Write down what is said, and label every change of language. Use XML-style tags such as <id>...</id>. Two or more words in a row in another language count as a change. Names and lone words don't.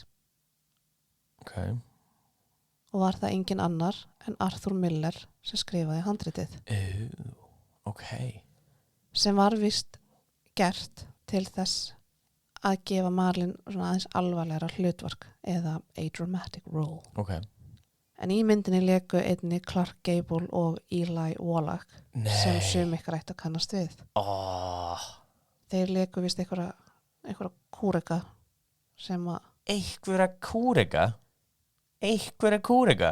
<is>Ok. Og var það engin annar en Arthur Miller sem skrifaði handritið. Ok. Sem var vist gert til þess að gefa Marlene svona aðeins alvarlegra hlutverk eða</is> <en>a dramatic role.</en> <is>Ok. En í myndinni leiku einni Clark Gable og Eli Wallach sem sum ykkur ætti að kannast við. Þeir leiku vist einhverja kúreka sem að... Einhverja kúreka? Einhverja kúreka?</is>